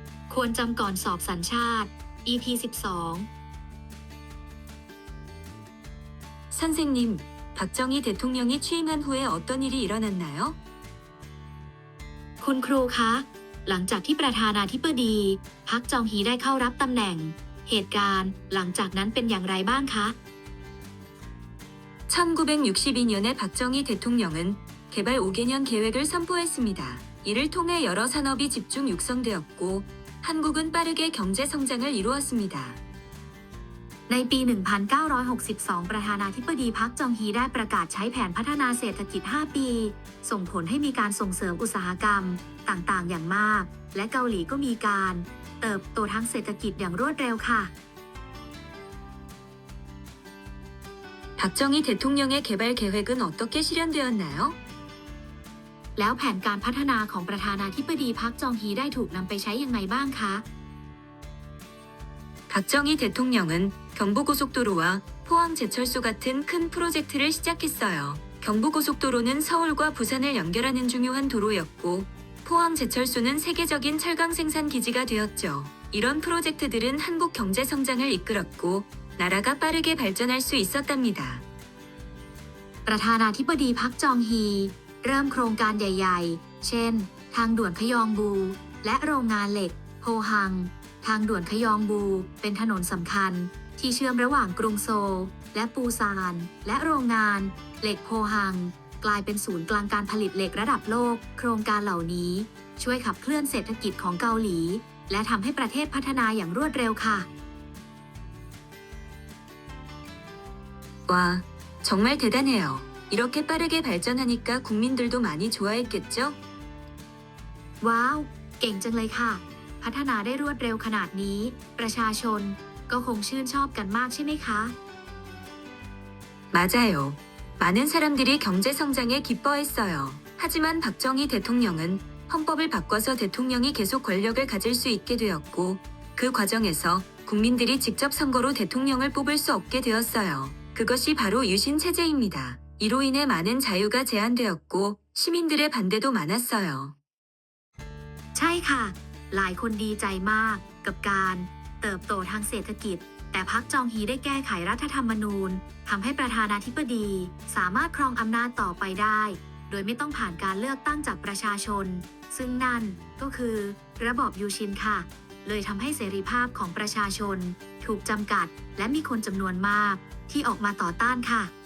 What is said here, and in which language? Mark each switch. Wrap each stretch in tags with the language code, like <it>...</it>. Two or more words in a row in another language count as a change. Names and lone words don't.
<th>ควรจำก่อนสอบสัญชาติ EP 12</th> <ko>선생님, 박정희 대통령이 취임한 후에 어떤 일이 일어났나요?</ko> <th>คุณครูคะ หลังจากที่ประธานาธิบดีพักจองฮีได้เข้ารับตำแหน่ง เหตุการณ์หลังจากนั้นเป็นอย่างไรบ้างคะ</th> <ko>1962년에 박정희 대통령은 개발 5개년 계획을 선포했습니다. 이를 통해 여러 산업이 집중 육성되었고 한국은 빠르게 경제 성장을 이루었습니다.</ko> <th>ในปี 1962 ประธานาธิบดีพักจองฮีได้ประกาศใช้แผนพัฒนาเศรษฐกิจ 5 ปี ส่งผลให้มีการส่งเสริมอุตสาหกรรมต่างๆ อย่างมาก และเกาหลีก็มีการเติบโตทางเศรษฐกิจอย่างรวดเร็วค่ะ</th> <ko>박정희 대통령의 개발 계획은 어떻게 실현되었나요?</ko> <th>แล้วแผนการพัฒนาของประธานาธิบดีพักจองฮีได้ถูกนำไปใช้ยังไงบ้างคะ</th> <ko>박정희 대통령은 경부고속도로와 포항제철소 같은 큰 프로젝트를 시작했어요. 경부고속도로는 서울과 부산을 연결하는 중요한 도로였고 포항제철소는 세계적인 철강 생산 기지가 되었죠. 이런 프로젝트들은 한국 경제 성장을 이끌었고 나라가 빠르게 발전할 수 있었답니다.</ko> <th>ประธานาธิบดีพักจองฮีเริ่มโครงการใหญ่ๆ เช่น ทางด่วนขยองบู และโรงงานเหล็กโพฮัง ทางด่วนขยองบู เป็นถนนสำคัญที่เชื่อมระหว่างกรุงโซลและปูซาน และโรงงานเหล็กโพฮัง กลายเป็นศูนย์กลางการผลิตเหล็กระดับโลก โครงการเหล่านี้ช่วยขับเคลื่อนเศรษฐกิจของเกาหลี และทำให้ประเทศพัฒนาอย่างรวดเร็วค่ะ</th> <ko>와, 정말 대단해요. 이렇게 빠르게 발전하니까 국민들도 많이 좋아했겠죠?</ko> <th>ว้าว เก่งจังเลยค่ะ พัฒนาได้รวดเร็วขนาดนี้ ประชาชนก็คงชื่นชอบกันมากใช่ไหมคะ</th> <ko>맞아요. 많은 사람들이 경제 성장에 기뻐했어요. 하지만 박정희 대통령은 헌법을 바꿔서 대통령이 계속 권력을 가질 수 있게 되었고 그 과정에서 국민들이 직접 선거로 대통령을 뽑을 수 없게 되었어요. 그것이 바로 유신 체제입니다. 이로 인해 많은 자유가 제한되었고 시민들의 반대도 많았어요.</ko> <th>ใช่ค่ะ หลายคนดีใจมากกับการเติบโตทางเศรษฐกิจ แต่พรรคจองฮีได้แก้ไขรัฐธรรมนูญทำให้ประธานาธิบดีสามารถครองอำนาจต่อไปได้ โดยไม่ต้องผ่านการเลือกตั้งจากประชาชน ซึ่งนั่นก็คือระบอบยูชินค่ะ เลยทำให้เสรีภาพของประชาชนถูกจำกัด และมีคนจำนวนมากที่ออกมาต่อต้านค่ะ</th>